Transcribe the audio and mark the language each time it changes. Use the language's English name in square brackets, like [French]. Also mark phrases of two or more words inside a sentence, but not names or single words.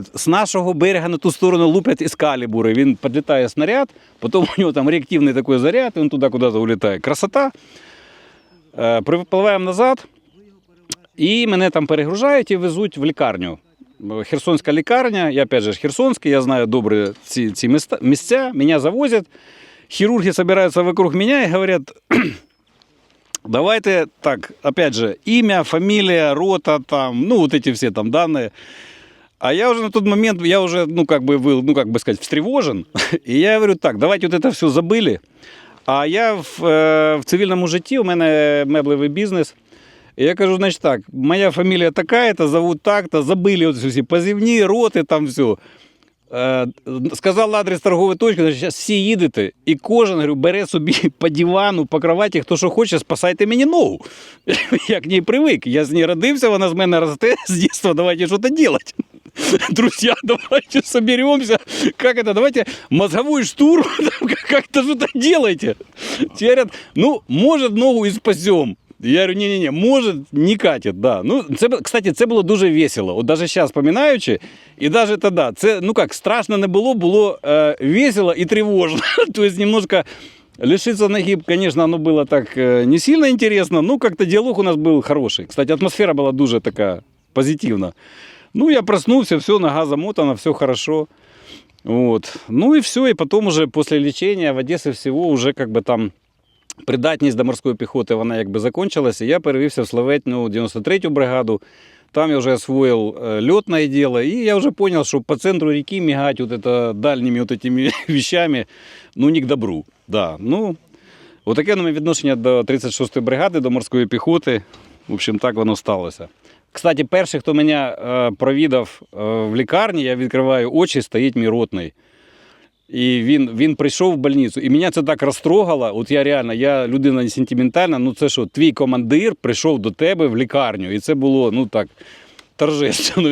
[Ukrainian] З нашого берега на ту сторону луплять ескалібури. Він підлітає снаряд, потім у нього там реактивний такий заряд, і він туди куди-то улітає. [Russian] Красота. [Ukrainian] Припливаємо назад, і мене там перегружають і везуть в лікарню. Херсонська лікарня, я опять же херсонський, я знаю добре ці місця, мене завозять. [Russian] Хирурги собираются вокруг меня и говорят, давайте так, опять же, имя, фамилия, рота, там, ну, вот эти все там данные. А я уже на тот момент, я уже, ну, как бы сказать, встревожен. И я говорю, так, давайте вот это все забыли. [Ukrainian] А я в цивільному житті, у мене меблевий бізнес. І я кажу, значить так, моя фамілія така-то, зовут так-то, забили от всі позивні, роти, там все. Сказав адрес торгової точки, значить, зараз всі їдете, і кожен, говорю, бере собі по дивану, по кроваті, хто що хоче, спасайте мені ногу. Я к ній привик, я з ній родився, вона з мене росте з дитинства, давайте щось робити. [Russian] Друзья, давайте соберемся. Как это? Давайте мозговой штурм, как-то что-то делайте. Те говорят, ну, может, ногу і спасем. Я говорю, не-не-не, может, не катит, да. [Ukrainian] Ну, це, кстати, це було дуже весело. От даже зараз, пам'ятаючи, і даже тоді, це, [Russian] ну как, [Ukrainian] страшно не було, було весело і тривожно. [Russian] То есть, немножко лишиться ноги, конечно, оно было так не сильно интересно, но как-то диалог у нас был хороший. Кстати, атмосфера была [Ukrainian] дуже така позитивна. [Russian] Ну, я проснулся, все, нога замотана, все хорошо. Вот. Ну и все, и потом уже после лечения в Одессе всего уже как бы там [Ukrainian] придатність до морської піхоти, вона якби закончилась, і я перевівся в Славетну 93-ю бригаду. [Russian] Там я уже освоил летное дело, и я уже понял, что по центру реки мигать вот это дальними вот этими вещами, ну, не к добру. Да. [Ukrainian] Ну, вот таке у мене відношення до 36-ї бригади, до морської піхоти. [Russian] В общем, [Ukrainian] так воно сталося. Кстати, перший, хто мене провідав в лікарні, я відкриваю очі, стоїть мій ротний. І він прийшов в больницю, і мене це так розтрогало, от я реально, я людина не сентиментальна, ну це що, твій командир прийшов до тебе в лікарню, і це було, ну так, торжественно.